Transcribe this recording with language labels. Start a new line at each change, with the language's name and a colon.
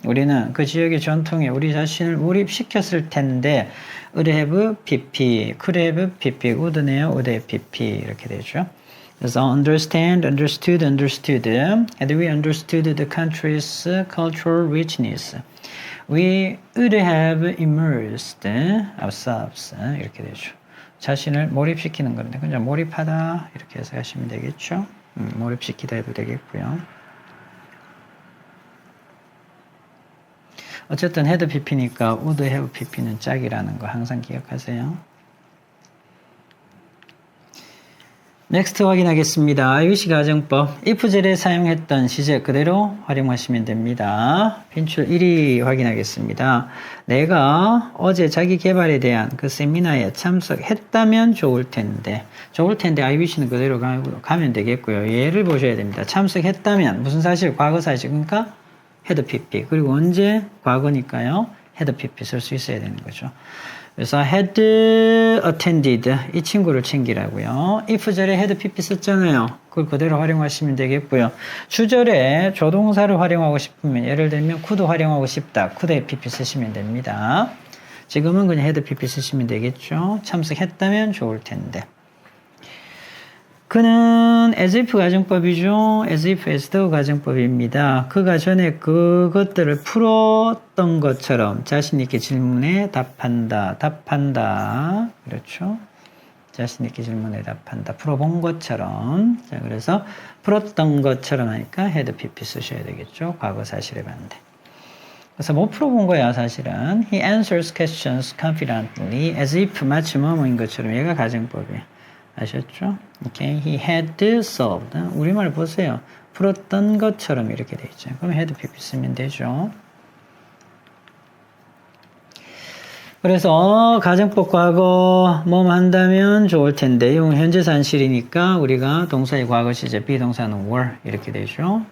Korean: 우리는 그 지역의 전통에 우리 자신을 몰입시켰을 텐데
English: would have pp, could have pp,
Korean: would네요. would have pp 이렇게 되죠. 그래서 understand, understood, understood.
English: Had we understood the country's cultural richness, we would have immersed ourselves
Korean: 이렇게 되죠. 자신을 몰입시키는 건데 그냥 몰입하다 이렇게 해서 하시면 되겠죠. 몰입시키다 해도 되겠고요. 어쨌든 had pp니까 would have pp는 짝이라는 거 항상 기억하세요. next 확인하겠습니다. IUC 가정법 if 절에 사용했던 시제 그대로 활용하시면 됩니다. 빈출 1위 확인하겠습니다. 내가 어제 자기 개발에 대한 그 세미나에 참석했다면 좋을 텐데 IUC는 그대로 가면 되겠고요. 예를 보셔야 됩니다. 참석했다면 무슨 사실? 과거 사실. 그러니까 had pp 그리고 언제? 과거니까요. had pp 쓸 수 있어야 되는 거죠. 그래서 had attended 이 친구를 챙기라고요. if 절에 had pp 썼잖아요. 그걸 그대로 활용하시면 되겠고요. 주절에 조동사를 활용하고 싶으면 예를 들면 could 활용하고 싶다. could have pp 쓰시면 됩니다. 지금은 그냥 had pp 쓰시면 되겠죠. 참석했다면 좋을 텐데. 그는 as if 가정법이죠. as if as though 가정법입니다. 그가 전에 그것들을 풀었던 것처럼 자신 있게 질문에 답한다. 그렇죠. 자신 있게 질문에 답한다. 풀어본 것처럼. 자, 그래서 풀었던 것처럼 하니까 had pp 쓰셔야 되겠죠. 과거 사실에 반대. 그래서 못 풀어본 거야, 사실은.
English: He answers questions confidently as if
Korean: 마치 뭐뭐인 것처럼 얘가 가정법이에요. 아셨죠? 오케이.
English: He had solved.
Korean: 우리말 보세요. 풀었던 것처럼 이렇게 돼 있죠. 그럼 had pp 쓰면 되죠. 그래서 가정법 과거 뭐뭐 한다면 좋을 텐데 이건 현재 산실이니까 우리가 동사의 과거 시제 비동사는 were 이렇게 되죠.